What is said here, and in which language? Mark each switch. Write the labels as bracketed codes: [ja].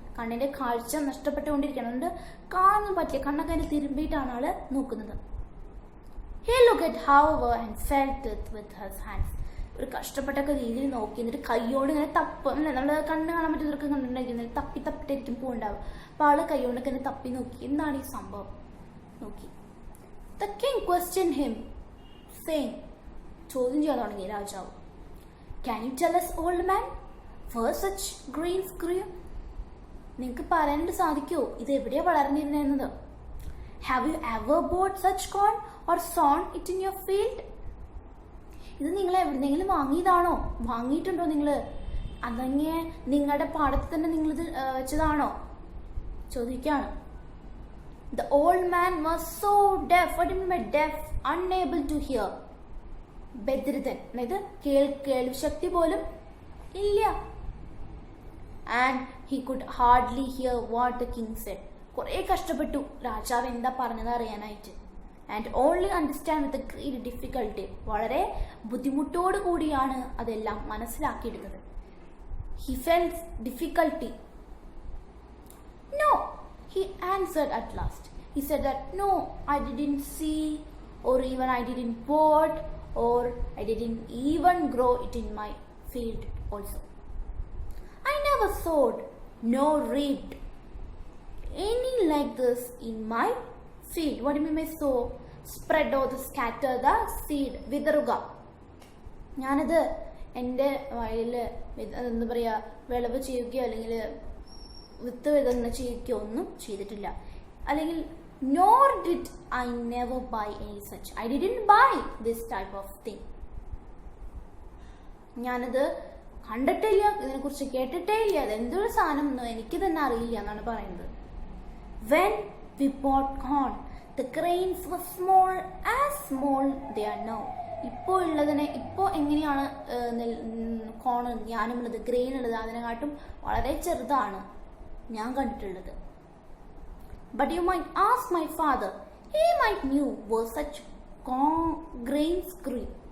[ml] കണ്ണിന്റെ കാഴ്ച നഷ്ടപ്പെട്ടുകൊണ്ടിരിക്കുകയാണ്. അതുകൊണ്ട് കാണാൻ പറ്റില്ല. കണ്ണൊക്കെ അതിന് തിരുമ്പിയിട്ടാണ് ആള് നോക്കുന്നത്. [en] He looked however and felt it with his hands. [ml] ഒരു കഷ്ടപ്പെട്ടൊക്കെ രീതിയിൽ നോക്കി. എന്നിട്ട് കൈയോട് ഇങ്ങനെ അല്ലെ നമ്മള് കണ്ണ് കാണാൻ പറ്റുന്നവർക്ക് കണ്ടിട്ടുണ്ടായിരിക്കുന്നത് തപ്പിട്ടായിരിക്കും പോണ്ടാവും. അപ്പൊ ആള് കൈയോണ്ടൊക്കെ ഇങ്ങനെ തപ്പി നോക്കി. എന്താണ് ഈ സംഭവം നോക്കി. [en] The king questioned him, saying, [ml] ചോദ്യം ചെയ്യാൻ തുടങ്ങി രാജാവ്. [en] Can you tell us, old man, where such grains grew? [ml] നിങ്ങൾക്ക് പറയാനായിട്ട് സാധിക്കുമോ ഇത് എവിടെയാ വളർന്നിരുന്നത്? [en] Have you ever bought such corn or sown it in your field? [ml] ഇത് നിങ്ങൾ എവിടെന്നെങ്കിലും വാങ്ങിയതാണോ? വാങ്ങിയിട്ടുണ്ടോ നിങ്ങള്? അതങ്ങനെ നിങ്ങളുടെ പാടത്ത് തന്നെ നിങ്ങളിത് വെച്ചതാണോ ചോദിക്കാണ്. [en] The old man was so deaf. What do you mean by deaf? Unable to hear. [ml] ബധിരൻ, അതായത് കേൾവി ശക്തി പോലും ഇല്ല. [en] And he could hardly hear what the king said. [ml] കുറെ കഷ്ടപ്പെട്ടു രാജാവ് എന്താ പറഞ്ഞത് അറിയാനായിട്ട്. [en] and only understand with a great difficulty. [ml] വളരെ ബുദ്ധിമുട്ടോട് കൂടിയാണ് അതെല്ലാം മനസ്സിലാക്കിയെടുത്തത്. [en] He felt difficulty. No, he answered at last. He said that no, I didn't see, or even I didn't bought, or I didn't even grow it in my field also. I never sowed nor reaped any like this in my field. What do you mean by sow? Spread or the scatter the seed. [ml] വിതറുക. ഞാനത് എൻ്റെ വയലിൽ എന്താ പറയുക വിളവ് ചെയ്യുകയോ അല്ലെങ്കിൽ വിത്ത് വിതരണം ചെയ്യുകയോ ഒന്നും ചെയ്തിട്ടില്ല. [en] അല്ലെങ്കിൽ nor did I never buy any such. I didn't buy this type of thing. [ml] ഞാനത് കണ്ടിട്ടില്ല, ഇതിനെക്കുറിച്ച് കേട്ടിട്ടേ ഇല്ല, അതെന്തൊരു സാധനം എന്നോ എനിക്ക് തന്നെ അറിയില്ല എന്നാണ് പറയുന്നത്. [en] When we bought corn, the grains were small as small they are now. [ml] ഇപ്പോൾ ഉള്ളതിനെ ഇപ്പോൾ എങ്ങനെയാണ് കോൺ ഞാനുള്ളത് ഗ്രെയിൻ ഉള്ളത് അതിനെക്കാട്ടും വളരെ ചെറുതാണ് ഞാൻ കണ്ടിട്ടുള്ളത്. [en] But you might ask my father, he might knew were such grains grew.